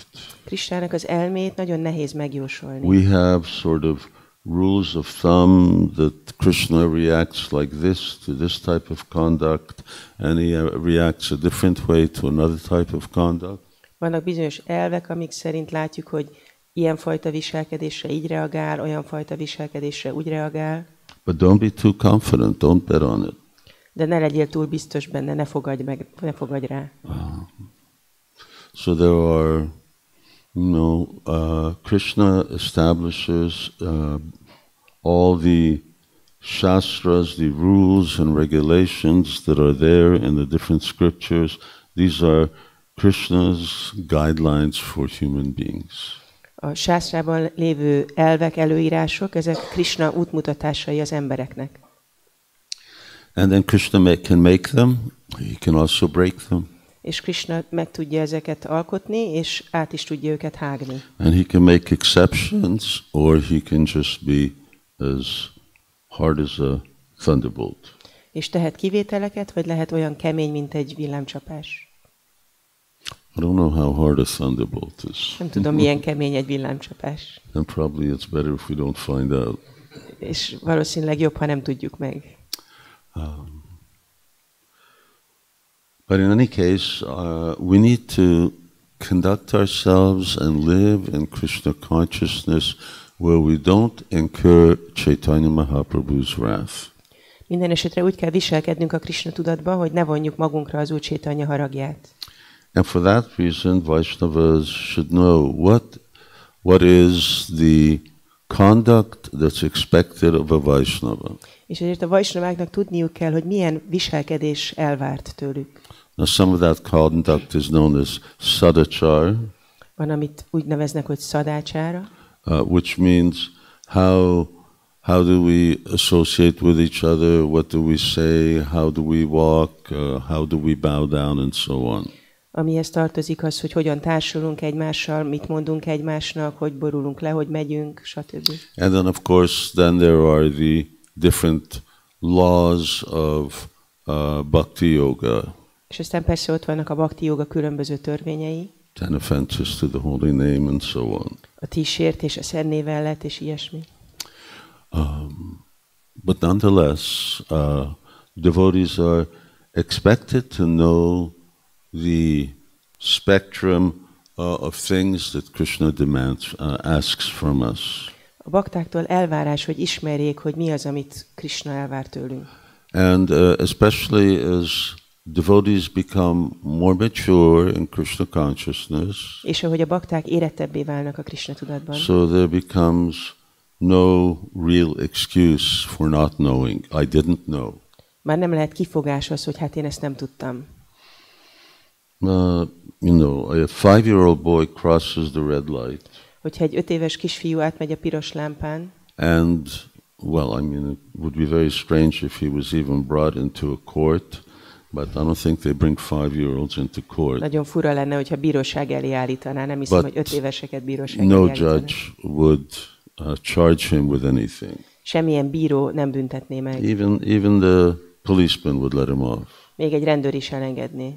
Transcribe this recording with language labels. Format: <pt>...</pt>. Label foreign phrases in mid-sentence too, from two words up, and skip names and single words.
<hu>Krishnának az elmét nagyon nehéz megjósolni.</hu> <en>We have sort of rules of thumb that Krishna reacts like this to this type of conduct, and he reacts a different way to another type of conduct.</en> <hu>Vannak bizonyos elvek, amik szerint látjuk, hogy ilyen fajta viselkedésre így reagál, olyan fajta viselkedésre úgy reagál.</hu> <en>But don't be too confident, don't bet on it.</en> <hu>De ne legyél túl biztos benne, ne fogadj rá.</hu> <en>So there are, Krishna establishes all the shastras, the rules and regulations that are there in the different scriptures. These are Krishna's guidelines for human beings.</en> <hu>A sásztrában lévő elvek, előírások, ezek Krishna útmutatásai az embereknek.</hu> <en>And then Krishna can make them, he can also break them.</en> <hu>És Krishna meg tudja ezeket alkotni, és át is tudja őket hágni.</hu> <en>And he can make exceptions, or he can just be as hard as a thunderbolt.</en> <hu>És tehet kivételeket, vagy lehet olyan kemény, mint egy villámcsapás.</hu> <en>I don't know how hard a thunderbolt is.</en> <hu>Nem tudom, milyen kemény egy villámcsapás.</hu> <en>And probably it's better if we don't find out.</en> <hu>És valószínűleg jobb, ha nem tudjuk meg.</hu> <en>But in any case, we need to conduct ourselves and live in Krishna consciousness where we don't incur Chaitanya Mahaprabhu's wrath.</en> <hu>Minden esetre úgy kell viselkednünk a Krishna tudatban, hogy ne vonjuk magunkra az Úr Chaitanya haragját.</hu> <en>And for that reason, Vaishnavas should know what is the conduct that's expected of a Vaishnava.</en> <hu>És ezért a Vaisnaváknak tudniuk kell, hogy milyen viselkedés elvárt tőlük.</hu> <en>Now some of that conduct is known as sadachar.</en> <hu>Van, amit úgy neveznek, hogy szadácsára.</hu> <en>Which means how do we associate with each other, what do we say, how do we walk, how do we bow down, and so on.</en> <hu>Amihez tartozik az, hogy hogyan társulunk egymással, mit mondunk egymásnak, hogy borulunk le, hogy megyünk, stb.</hu> <en>And then of course, then there are the different laws of bhakti yoga.</en> <hu>És aztán persze ott vannak a bhakti yoga különböző törvényei.</hu> <en>10 offenses to the holy name and so on.</en> <hu>A 10 sértés a szent név ellett és ilyesmi.</hu> <en>But nonetheless, devotees are expected to know the spectrum of things that Krishna demands, asks from us.</en> <hu>A baktáktól elvárás, hogy ismerjék, hogy mi az, amit Krishna elvár tőlünk.</hu> <en>And especially as devotees become more mature in Krishna consciousness,</en> <hu>És ahogy a bakták érettebbé válnak a Krishna tudatban,</hu> <en>so there becomes no real excuse for not knowing. I didn't know.</en> <hu>már nem lehet kifogás az, hogy hát én ezt nem tudtam.</hu> <en>You know, a 5-year-old boy crosses the red light.</en> <hu>Hogyha egy 5 éves kisfiú átmegy a piros lámpán,</hu> <en>And, well, I mean, it would be very strange if he was even brought into a court, but I don't think they bring 5-year-olds into court.</en> <hu>nagyon fura lenne, hogyha bíróság elé állítaná. Nem hiszem, hogy 5 éveseket bíróság elé</hu> <en>No</en> <hu>állítaná.</hu> <en>judge would charge him with anything.</en> <hu>Semmilyen bíró nem büntetné meg. Even the policeman would let him off. Még egy rendőr is elengedné.</hu>